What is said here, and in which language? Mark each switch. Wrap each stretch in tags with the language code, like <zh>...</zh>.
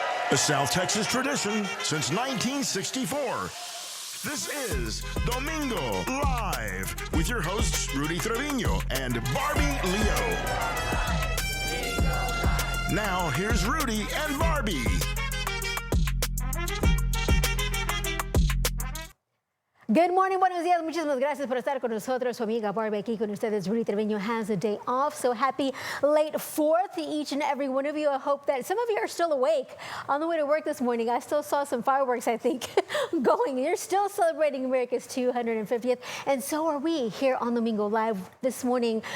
<en>A South Texas tradition since 1964. This is Domingo Live with your hosts Rudy Trevino and Barbie Leo. Now here's Rudy and Barbie. Good morning,</en> <es>buenos días, muchísimas gracias por estar con nosotros. Su amiga Barbie aquí con ustedes.</es> <en>Rudy Trevino has a day off, so happy late 4th to each and every one of you. I hope that some of you are still awake on the way to work this morning. I still saw some fireworks, I think, going. You're still celebrating America's 250th, and so are we here on Domingo Live this morning.</en>